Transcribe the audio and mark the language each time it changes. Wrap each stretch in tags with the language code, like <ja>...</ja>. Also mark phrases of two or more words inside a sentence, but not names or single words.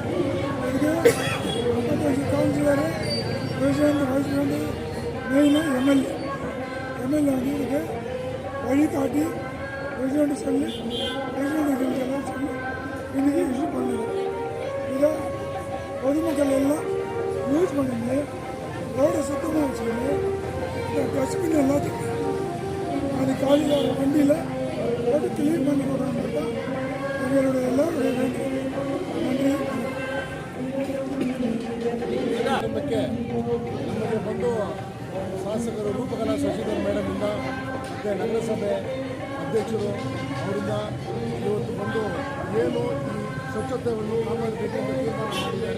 <ta>இதுக்கு 55 கவுன்சிலரு, பிரசிடென்ட், வைஸ் பிரசிடென்ட், மெயினாக எம்எல்ஏ வந்து இதுக்கு வழிகாட்டி பிரசிடென்ட் சொல்லி பிரசிடென்ட் எல்லாம் சொல்லி இன்றைக்கி இஷ்யூ பண்ணிடுறோம். இதை பொதுமக்கள் எல்லாம் யூஸ் பண்ணிட்டு ரோடை சுத்தமாக வச்சுக்கிட்டு இந்த டஸ்ட்பின் எல்லாத்தையும் அது காலையில் வண்டியில் போட்டு கிளீன் பண்ணி கொடுக்குறது தான் எங்களுடைய எல்லாருடைய வேண்டுகோள்.</ta> <kn>ನಮಗೆ ಬಂದು ಶಾಸಕರು ರೂಪಕಲಾ ಶಶಿಧರ್ ಮೇಡಮಿಂದ ಮತ್ತು ನಗರಸಭೆ ಅಧ್ಯಕ್ಷರು ಅವರಿಂದ ಇವತ್ತು ಬಂದು ಏನು ಈ ಸ್ವಚ್ಛತೆಯನ್ನು ಕಾಪಾಡಬೇಕೆಂದು ತೀರ್ಮಾನ ಮಾಡಿದ್ದಾರೆ.</kn>